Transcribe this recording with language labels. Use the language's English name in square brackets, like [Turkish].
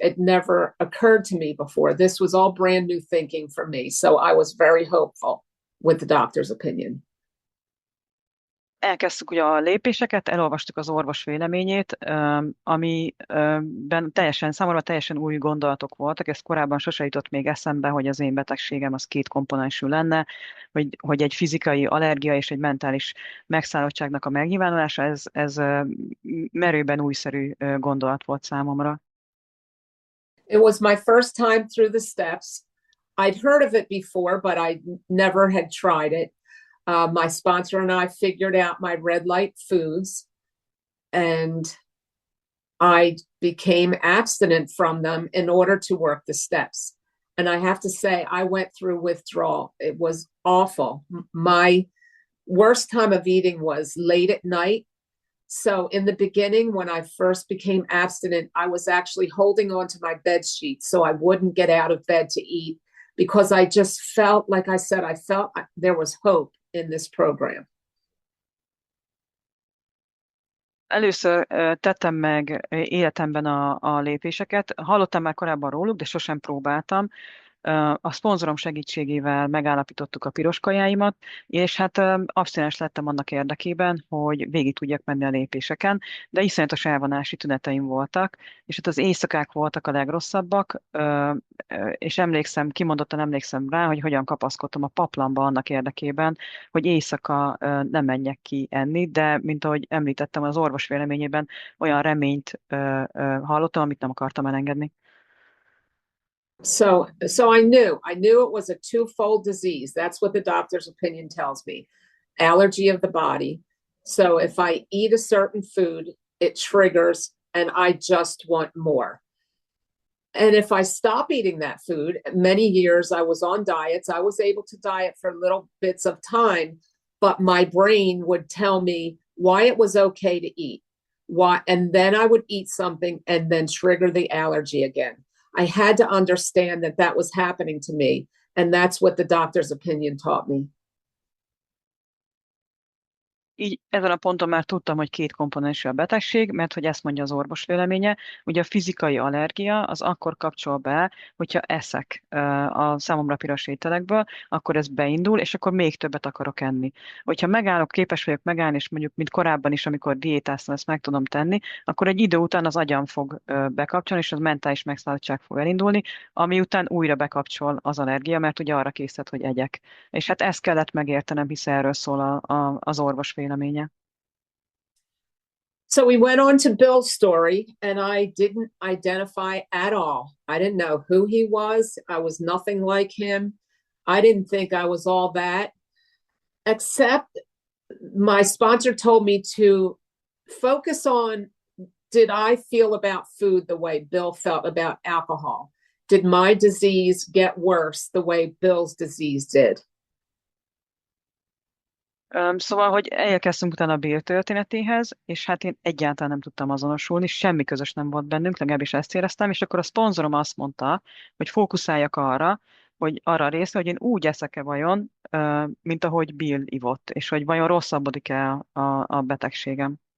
[English] It never occurred to me before. This was all brand new thinking for me. So I was very hopeful with the doctor's opinion. [Hungarian] Elkezdtük ugye a lépéseket, elolvastuk az orvos véleményét, amiben számomra teljesen új gondolatok voltak. Ez korábban sose jutott még eszembe, hogy az én betegségem az két komponensű lenne, hogy egy fizikai allergia és egy mentális megszállottságnak a megnyilvánulása, ez merőben újszerű gondolat volt számomra. [English] It was my first time through the steps. I'd heard of it before, but I never had tried it. My sponsor and I figured out my red light foods, and I became abstinent from them in order to work the steps. And I have to say, I went through withdrawal. It was awful. My worst time of eating was late at night. So in the beginning, when I first became abstinent, I was actually holding on to my bed sheet so I wouldn't get out of bed to eat because I just felt, like I said, I felt there was hope in this program. [Hungarian] Először tettem meg életemben a lépéseket. Hallottam már korábban róluk, de sosem próbáltam. A szponzorom segítségével megállapítottuk a piros kajáimat, és hát abszinens lettem annak érdekében, hogy végig tudjak menni a lépéseken, de iszonyatos elvonási tüneteim voltak, és hát az éjszakák voltak a legrosszabbak, és kimondottan emlékszem rá, hogy hogyan kapaszkodtam a paplamba annak érdekében, hogy éjszaka nem menjek ki enni, de mint ahogy említettem, az orvos véleményében olyan reményt hallottam, amit nem akartam elengedni. [English] So I knew it was a twofold disease. That's what the doctor's opinion tells me. Allergy of the body. So if I eat a certain food, it triggers and I just want more. And if I stop eating that food, many years I was on diets, I was able to diet for little bits of time, but my brain would tell me why it was okay to eat. Why, and then I would eat something and then trigger the allergy again. I had to understand that that was happening to me. And that's what the doctor's opinion taught me. [Hungarian] Így ezen a ponton már tudtam, hogy két komponensű a betegség, mert hogy ezt mondja az orvos véleménye. Ugye a fizikai allergia az akkor kapcsol be, hogyha eszek a számomra piros ételekből, akkor ez beindul, és akkor még többet akarok enni. Hogyha megállok, képes vagyok megállni, és mondjuk, mint korábban is, amikor diétáztam, ezt meg tudom tenni, akkor egy idő után az agyam fog bekapcsolni, és az mentális megszállottság fog elindulni, ami után újra bekapcsol az allergia, mert ugye arra készített, hogy egyek. És hát ezt kellett megértenem, hisz erről szól az orvos véleménye. [English] So we went on to Bill's story, and I didn't identify at all. I didn't know who he was. I was nothing like him. I didn't think I was all that, except my sponsor told me to focus on, did I feel about food the way Bill felt about alcohol? Did my disease get worse the way Bill's disease did? [Hungarian] Szóval, hogy elkezdtünk utána a Bill történetéhez, és hát én egyáltalán nem tudtam azonosulni, semmi közös nem volt bennünk, legalábbis ezt éreztem, és akkor a szponzorom azt mondta, hogy fókuszáljak arra, hogy arra a részre, hogy én úgy eszek-e vajon, mint ahogy Bill ivott, és hogy vajon rosszabbodik-e a betegségem.